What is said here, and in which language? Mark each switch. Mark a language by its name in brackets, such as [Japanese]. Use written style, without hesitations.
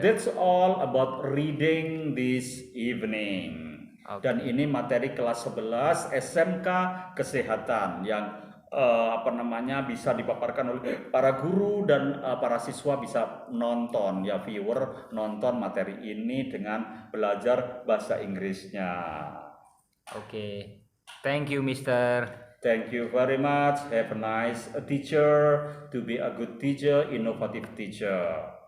[English] That's all about reading this evening. [Indonesian] Dan ini materi kelas 11 SMK Kesehatan yang bisa dipaparkan oleh para guru dan para siswa bisa nonton, ya, viewer nonton materi ini dengan belajar bahasa Inggrisnya. [English] Oke. Thank you, Mister. Thank you very much. Have a nice teacher, to be a good teacher, innovative teacher.